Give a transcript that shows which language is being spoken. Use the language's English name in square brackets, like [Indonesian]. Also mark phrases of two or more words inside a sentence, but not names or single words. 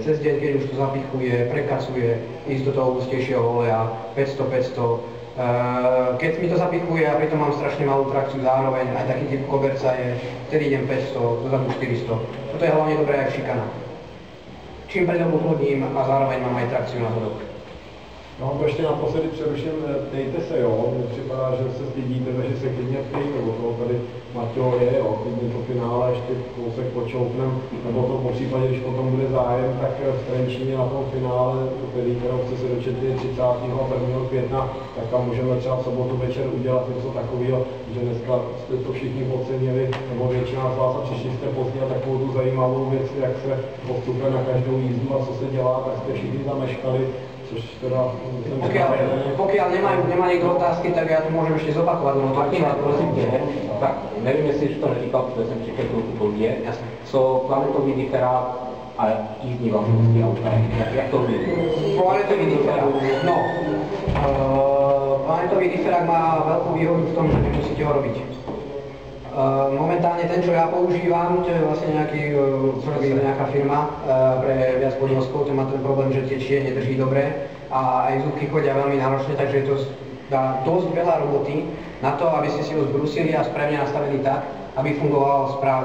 [Slovak] Cez deň, keď už to zapichuje, prekacuje, ísť do toho hustejšieho oleja, 500. Keď mi to zapichuje a pritom mám strašne malú trakciu zároveň, aj taký typ koberca je, vtedy idem 500, dozadu 400. Toto je hlavne dobré aj v šikanách. Čím predom ukludním a zároveň mám aj trakciu na zadok. No, [Czech] ještě naposledy přeruším, dejte se, jo, mně připadá, že se stydíte, takže se klidně ptejte, o toho tady Maťo je, jo, klidně to finále ještě kousek počouknem, nebo to po případě, když potom bude zájem, tak v Trenčíně na tom finále, kterou jste se dočetli 31. května, tak tam můžeme třeba v sobotu večer udělat něco takového, že dneska jste to všichni ocenili, nebo většina z vás a přišli jste pozdě a takovou tu zajímavou věc, jak se postupuje na každou jízdu a co se dělá, tak jste všichni zameškali. [Slovak] Pokiaľ nemá niekto otázky, tak ja to môžem ešte zopakovať. [Czech] Martina, prosím tě, tak nevím, jestli to neříkal, protože jsem čekal trochu pozdě, co planetový diferát a jízdní vlastnosti auta, jak to vidí? [Slovak] Planetový diferát, no, planetový diferát má veľkú výhodu v tom, že nemusíte ho robiť. Momentálne ten, čo ja používam, to je vlastne nejaká firma pre viac podnoskov, ten má ten problém, že tečie, nedrží dobre a aj zúbky chodia veľmi náročne, takže to dá dosť veľa roboty na to, aby ste si ho zbrusili a správne nastavili tak, aby fungoval správne.